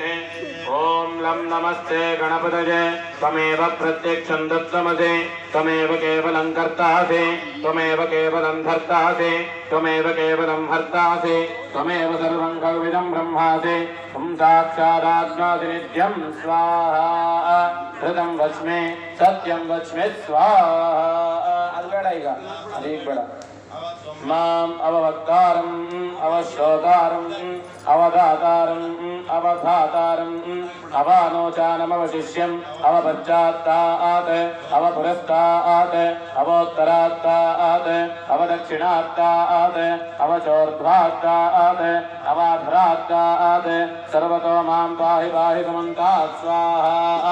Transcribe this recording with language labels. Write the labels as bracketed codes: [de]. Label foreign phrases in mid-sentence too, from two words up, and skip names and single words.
[sa] ओम लं नमस्ते गणपतये त्वमेव प्रत्यक्षं दत्तमसि त्वमेव केवलं कर्तासि त्वमेव केवलं धर्तासि त्वमेव केवलं हर्तासि त्वमेव सर्वं खल्विदं ब्रह्मासि त्वं साक्षादात्मासि नित्यं स्वाहा हृदं वच्मि सत्यं वच्मि स्वाहा। अलगड़ [kn] ಈಗ ಅದೀಗ ಬೇಡ [sa] माम अववक्तारं अवश्रोतारं अवधातारं अवधातारं अवानोचानमवशिष्यं अवपश्चात्तात् अवपुरस्तात् अवोत्तरात्तात् अवदक्षिणात्तात् अवचोर्ध्वात्तात् अवाधरात्तात् सर्वतो मां पाहि पाहि समन्तात् स्वाहा।